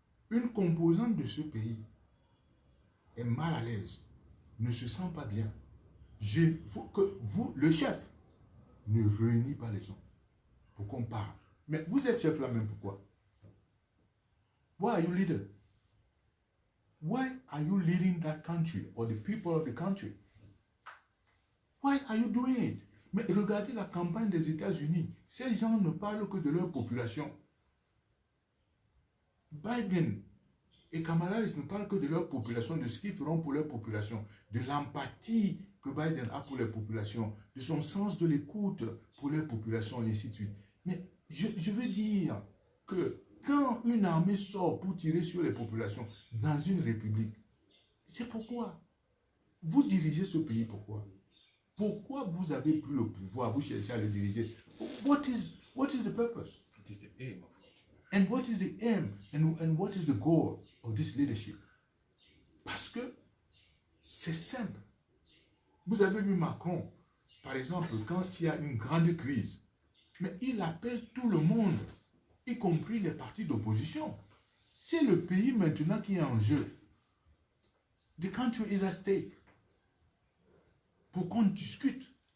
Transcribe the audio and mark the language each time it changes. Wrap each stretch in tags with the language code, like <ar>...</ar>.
<fr>Une composante de ce pays est mal à l'aise, ne se sent pas bien. Il faut que vous, le chef, ne réunit pas les gens pour qu'on parle. Mais vous êtes chef là même, pourquoi?</fr> <en>Why are you leader? Why are you leading that country or the people of the country? Why are you doing it?</en> <fr>Mais regardez la campagne des États-Unis. Ces gens ne parlent que de leur population. Biden et Kamala Harris ne parlent que de leur population, de ce qu'ils feront pour leur population, de l'empathie que Biden a pour les populations, de son sens de l'écoute pour les populations, et ainsi de suite. Mais je veux dire que quand une armée sort pour tirer sur les populations dans une république, c'est pourquoi vous dirigez ce pays. Pourquoi? Pourquoi vous avez pris le pouvoir, vous cherchez à le diriger?</fr> <en>What is the purpose? What is the aim of it? And what is the aim? And what is the goal of this leadership?</en> <fr>Parce que c'est simple. Vous avez vu Macron, par exemple, quand il y a une grande crise, mais il appelle tout le monde, y compris les partis d'opposition. C'est le pays maintenant qui est en jeu.</fr> <en>The country is at stake.</en> <fr>Pour qu'on discute.</fr>